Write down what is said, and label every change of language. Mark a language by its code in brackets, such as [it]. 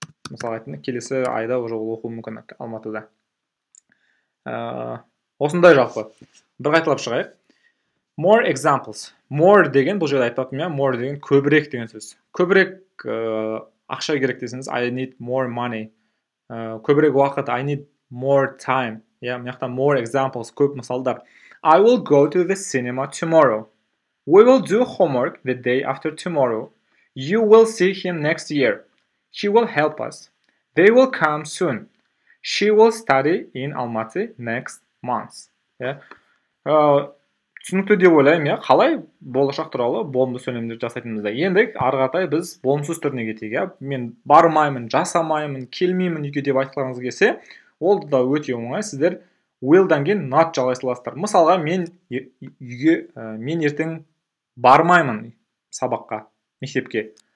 [kk] Мысалы айтын, келесі айда уже ол оқуы мүмкін Алматыда. Осындай жалпы. Бір қайталап шығайық. [en] More examples. [kk] More деген, бұл жерде айтпаппын, more деген көбірек деген сөз. Көбірек ақша керек десеңіз, [en] I need more money. [kk] Көбірек уақыт, [en] I need more time. [kk] Мынақта more examples, көп мысалдар. [en] I will go to the cinema tomorrow. We will do homework the day after tomorrow. You will see him next year. He will help us. They will come soon. She will study in Almaty next month. [kk] иә түсінікті деп ойлаймын. иә қалай болашақ туралы болымды сөйлемдер жасайтынымызда. енді ары қаратай біз болымсыз түріне кетейік. иә мен бармаймын, жасамаймын, келмеймін үйге деп айтқыларыңыз келсе, ол да өте оңай. Сіздер will'дан кейін not жалғай саласыздар. Мысалға мен үйге мен ертең бармаймын сабаққа, мектепке.